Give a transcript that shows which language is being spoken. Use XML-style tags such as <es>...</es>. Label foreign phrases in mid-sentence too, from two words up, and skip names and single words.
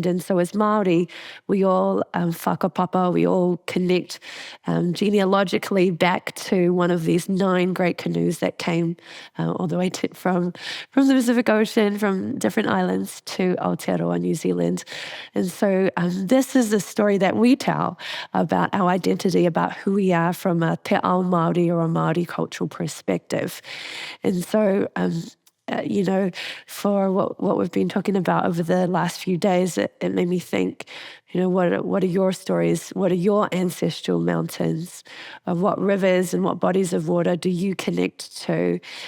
<en>And so as Māori, we all whakapapa, we all connect genealogically back to one of these 9 great canoes that came all the way from the Pacific Ocean, from different islands to Aotearoa, New Zealand. And so this is the story that we tell about our identity, about who we are from a</en> <mi>te ao Māori</mi> <en>or a Māori cultural perspective. And so, you know, for what we've been talking about over the last few days, it made me think, you know, what are your stories? What are your ancestral mountains? What rivers and what bodies of water do you connect to?</en>